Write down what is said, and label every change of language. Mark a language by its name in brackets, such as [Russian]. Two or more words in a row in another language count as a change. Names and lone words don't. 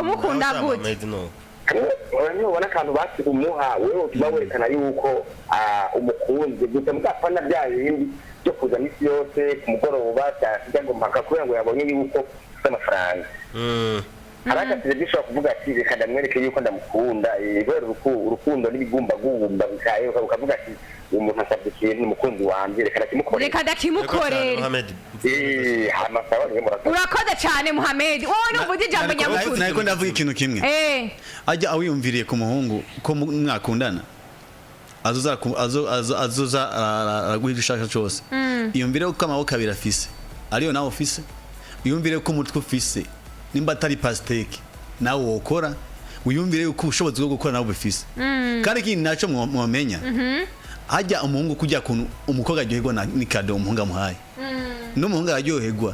[Rundi] ubona akantu basi umuha wewe tuba werekana yuko umukunzi gusa muzapfana bya bindi byo kuza misi yose ku mugoroba cyangwa ngo mpaka kubera ngo yabonye yuko ufite amafaranga hari agaserivisi ushobora kuvuga ati reka ndamwereke yuko ndamukunda kubera urukundo n'ibigumbagumba ukavuga ati umuntu asabye ikintu umukunzi wanjye reka ndakimukorere urakoze cyane Muhammed wowe nuvuze ijambo nyamukuru nako ndavuga ikintu kimwe ajya awiyumviriye ku muhungu ko mwakundana azoza araguha ishaka cyose iyumvire ko amaboko abiri afise ariyo nawe ufise iyumvire ko umutwe ufise nimba atari pasteke nawe wokora wiyumvire ko ubushobozi bwo gukora nawe bufise kandi ikindi nacyo mwamenya hajya umuhungu kujya kuntu umukobwa aryoherwa ni kado umuhungu amuhaye n'umuhungu araryoherwa